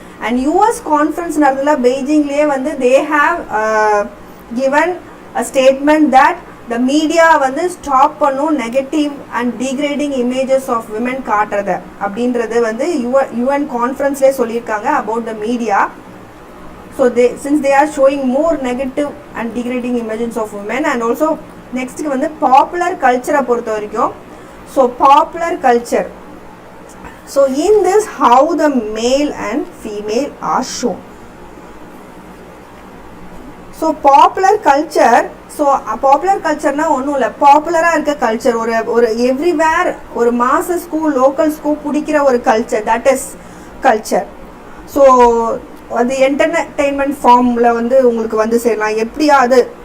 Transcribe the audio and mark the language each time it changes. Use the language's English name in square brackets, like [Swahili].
[English] And US conference நடந்ததில் பெய்ஜிங்லேயே வந்து they have given a statement that the media வந்து ஸ்டாப் பண்ணும் negative and degrading images of women காட்டுறத அப்படின்றது வந்து யூஎன் கான்ஃபரன்ஸ்லேயே சொல்லியிருக்காங்க about the media. So since they are showing more negative and degrading images of women. And also next வந்து popular culture [Tamil] பொறுத்த வரைக்கும். [English] So popular culture, so in this how the male and female are shown. [Tamil] So popular culture, so popular கல்ச்சர்னால் ஒன்றும் இல்லை, பாப்புலராக இருக்க culture, ஒரு everywhere, ஒரு mass school, local school பிடிக்கிற ஒரு culture, [English] That is culture. [Tamil] So அது என்டர்டெயின்மெண்ட் ஃபார்மில் வந்து உங்களுக்கு வந்து சேரலாம் எப்படியாவது.